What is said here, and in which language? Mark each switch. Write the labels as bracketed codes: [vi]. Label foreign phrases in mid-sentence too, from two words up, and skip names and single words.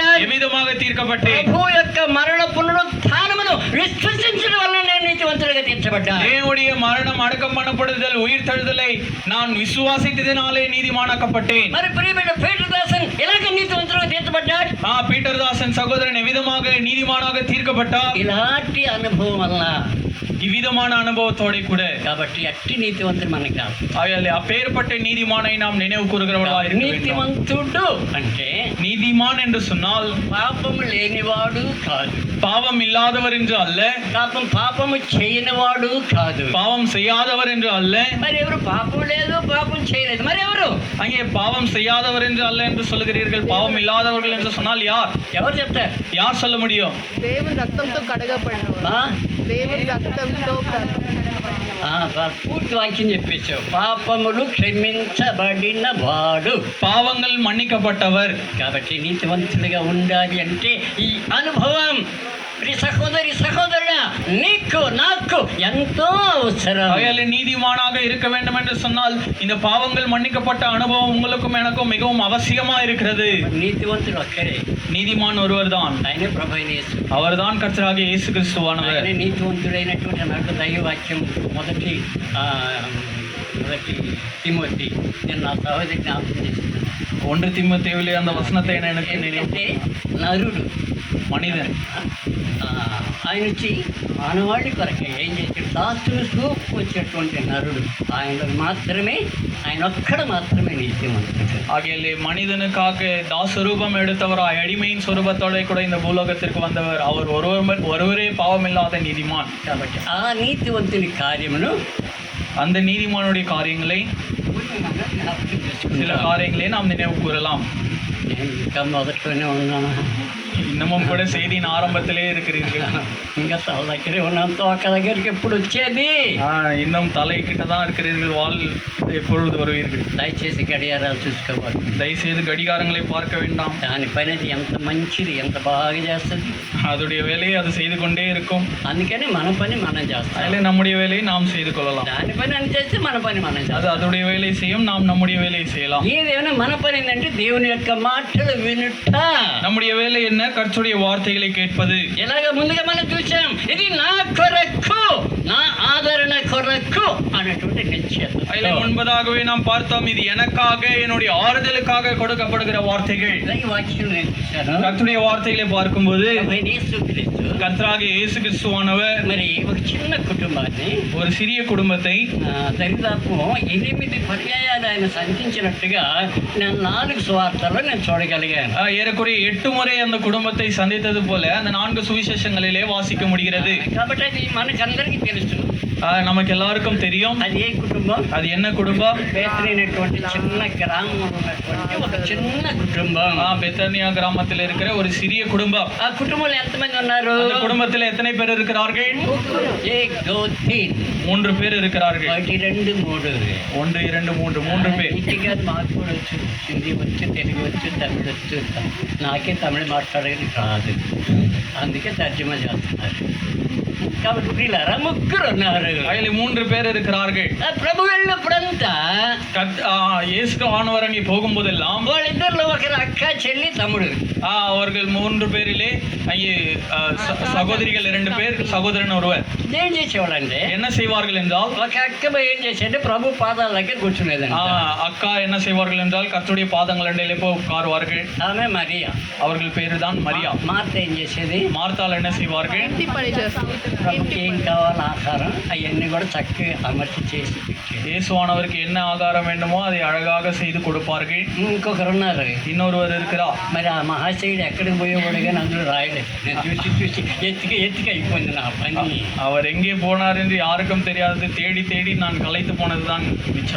[ta] எவ்விதமாக தீர்க்கப்பட்டேன்? [te] ప్రభు యొక్క మరణ పునరుత్థానమును విశ్వసించడం వల్ల నేను నీతివంతుడిగా తీర్చబడ్డా. [ta] தேவனுடைய மரணம் அடக்கம் பண்ணப்படுதல் உயிர் தழுதலை நான் விசுவாசித்ததினாலே நீதிமானாக்கப்பட்டேன். [te] మరి ప్రియమైన పేతురు దాస దాసన్ ఎలాగ నీతివంతులుగా తీర్చబడ్డాడు? [ta] பீட்டர் தாசன் சகோதரன் ఎవిధமாக நீதிமானாக தீர்க்கப்பட்டார். [te] ఇలాంటి అనుభవం వల్ల [ta] இவ்விதமான அனுபவத்தோட கூட [te] కాబట్టి అట్టి నీతివంతుడు మనకి కాదు. [ta] ஆகையால் அப்பேற்பட்ட நீதிமானை நாம் நினைவு கூறுகிறவர்களாக இருக்க வேண்டும். [te] నీతివంతుడు అంటే [ta] நீதிமான் என்று சொன்னால் [te] పాపము లేనివాడు కాదు, [ta] பாவம் இல்லாதவர் என்று அல்ல, [te] పాపము చేయనివాడు కాదు, [ta] பாவம் செய்யாதவர் என்று அல்ல. [te] మరి ఎవరు పాపం లేదు పాపం చేయలేదు, మరి ఎవరు? [ta] அங்கே பாவம் செய்யாதவர் என்று அல்ல என்று சொல்லுகிறீர்கள், பாவம் இல்லாதவர்கள் என்று சொன்னால் யார்? [te] ఎవరు చెప్తారు? [ta] யார் சொல்ல முடியும்? [te] దేవుని రక్తంతో కడగబడినవాడు. ఆ? దేవుని రక్తంతో పూర్తి వాక్యం చెప్పేశావు. పాపములు క్షమించబడిన వాడు, [ta] பாவங்கள் மன்னிக்கப்பட்டவர். [te] కాబట్టి నీతివంతుడిగా ఉండాలి అంటే ఈ అనుభవం సహోదరుడా నీకు నాకు ఎంతో అవసరం. [ta] ஆகையால் நீதிமானாக இருக்க வேண்டும் என்று சொன்னால் இந்த பாவங்கள் மன்னிக்கப்பட்ட அனுபவம் உங்களுக்கும் எனக்கும் மிகவும் அவசியமா இருக்கிறது. [te] నీతివంతుడు ఒక్కడే, [ta] நீதிமான் ஒருவர் தான், [te] ఆయనే ప్రభు అయిన యేసు. [ta] அவர்தான் கர்த்தராகிய இயேசு கிறிஸ்துவானவர். [te] ఆయనే నీతివంతుడైనటువంటి నాకు దైవవాక్యం మొదటి తిమోతి, నేను నా సహోదరి జ్ఞాపకం చేస్తున్నాను. [ta] 1 தீமோத்தேயுவிலே அந்த வசனத்தை எனக்கு [te] ఏంటంటే నరుడు [ta] மனிதன் [te] ఆయన వచ్చి మానవాళి కొరకే ఏం చేశాడు? దాసులు చూపు వచ్చేటువంటి నరుడు ఆయన మాత్రమే, ఆయన ఒక్కడ మాత్రమే నీతిమంతుడు. [ta] ஆகையாலே மனிதனுக்காக தாசரூபம் எடுத்தவராய் அடிமையின் சொரூபத்தோட கூட இந்த பூலோகத்திற்கு வந்தவர் அவர் ஒருவரே பாவமில்லாத நீதிமான். [te] కాబట్టి ఆ నీతివంతుని కార్యమును, [ta] அந்த நீதிமானுடைய காரியங்களை சில காரியங்களை நாம் நினைவு கூறலாம். [te] ఇంకా మొదట్లోనే ఉన్నాను, [ta] இன்னமும் கூட செய்தியின் ஆரம்பத்திலே இருக்கிறீர்கள். [te] ఇంకా తల దగ్గరే ఉన్నాను, తోక దగ్గరికి ఎప్పుడు వచ్చేది? [ta] இன்னும் தலை கிட்ட தான் இருக்கிறீர்கள், வால் எப்பொழுது வருவீர்கள்? [te] దయచేసి గడియారాలు చూసుకోవాలి, [ta] தயவுசெய்து கடிகாரங்களை பார்க்க வேண்டாம். [te] దాని పని అది ఎంత మంచిది, ఎంత బాగా చేస్తుంది. [ta] அதோடைய வேலையை அது செய்து கொண்டே இருக்கும். [te] అందుకని మన పని మనం చేస్తాం, [ta] அதில் நம்முடைய வேலையை நாம் செய்து கொள்ளலாம். [te] దాని పని అని చేస్తే మన పని మనం చేస్తాం. [ta] அது அதோடைய வேலையை செய்யும், நாம் நம்முடைய வேலையை செய்யலாம். [te] ఏదేమైనా మన పని ఏంటంటే దేవుని యొక్క మాటలు వినుట. [ta] நம்முடைய வேலை என்ன? கர்த்தருடைய வார்த்தைகளை கேட்பது. [te] ఎలాగ ముందుగా మనం చూసాం, ఇది నా కొరకు, నా ఆదరణ కొరకు అనేటువంటి నిశ్చయత. [ta] அதில் முன்பதாகவே நாம் பார்த்தோம், இது எனக்காக என்னுடைய ஆறுதலுக்காக கொடுக்கப்படுகிற வார்த்தைகள். [te] ఈ వాక్యం నేను చూశాను. [ta] கர்த்தருடைய வார்த்தைகளை பார்க்கும்போது [te] యేసుక్రీస్తు [ta] கர்த்தராகிய இயேசு கிறிஸ்துவானவர் [te] మరి ఒక చిన్న కుటుంబాన్ని, [ta] ஒரு சிறிய குடும்பத்தை [te] దరిదాపు 8 పర్యాయాలు ఆయన సంధించినట్టుగా నేను 4 సువార్తల్లో నేను చూడగలిగాను. [ta] ஏறக்குறைய 8 முறை அந்த குடும்பத்தை சந்தித்தது போல அந்த 4 சுவிசேஷங்களிலே வாசிக்க முடிகிறது. [te] కాబట్టి అది మనకందరికీ తెలుసు. [ta] நமக்கு எல்லாருக்கும் தெரியும். [te] అది ఏ కుటుంబం? [ta] அது என்ன குடும்பம்? [te] బేతనైనటువంటి చిన్న గ్రామం ఉన్నటువంటి ఒక చిన్న కుటుంబం. [ta] பெத்தானியா கிராமத்தில் இருக்கிற ஒரு சிறிய குடும்பம். [te] ఆ కుటుంబంలో ఎంతమంది ఉన్నారు? [ta] அந்த குடும்பத்தில் எத்தனை பேர் இருக்கிறார்கள்? 3 பேர் இருக்கிறார்கள். 1 2 3 1 2 3 பேர். [te] ఇంటికి మాకు కూడా వచ్చు, హిందీ వచ్చు, తెలుగు వచ్చు, తమిళ వచ్చు. నాకే తమిళ మాట్లాడేది రాదు, అందుకే తర్జుమా చేస్తున్నారు. కాబట్టి వీళ్ళారా 3 ఉన్నారు. [ta] அதில் 3 பேர் இருக்கிறார்கள். [te] ప్రభు వెళ్ళినప్పుడంతా [ta] இயேசு ஆனவர் அங்கே போகும்போதெல்லாம் [te] వాళ్ళిద్దరిలో ఒకరు అక్క, చెల్లి, తమ్ముడు. [ta] அவர்கள் 3 பேரிலே அங்கே சகோதரிகள் 2 பேர், சகோதரன் ஒருவர். [te] ఏం చేసేవాళ్ళంటే, [ta] என்ன செய்வார்கள் என்றால் [te] ఒక అక్క ఏం చేసేది, ప్రభు పాదాల దగ్గర కూర్చునేదండి. [ta] அக்கா என்ன செய்வார்கள் என்றால் கர்த்தருடைய பாதங்கள் அண்டையிலே போய் உட்காருவார்கள். [te] ఆమె మరియా, [ta] அவர்கள் பேரு தான் மரியா. [te] మార్త ఏం చేసేది, [ta] மார்த்தாள் என்ன செய்வார்கள்? [te] ఇంటి పని చేస్తాం. ప్రభుకి ఏం కావాలి ఆహారం అవన్నీ కూడా చక్కగా అమర్చి చేసి పెట్టేది. [ta] இயேசுவானவருக்கு என்ன ஆகாரம் வேண்டுமோ அதை அழகாக செய்து கொடுப்பார்கள். [te] ఇంకొకరు ఉన్నారు, [ta] இன்னொருவர் இருக்கிறார். [te] మరి ఆ మహాశయుడు ఎక్కడికి పోయేవాడు కానీ అందులో రాయలేదు. నేను చూసి ఎత్తిక అయిపోయింది నా పని. [ta] அவர் எங்கே போனார் என்று யாருக்கும் தெரியாது. தேடி தேடி நான் களைத்து போனதுதான் மிச்சம்.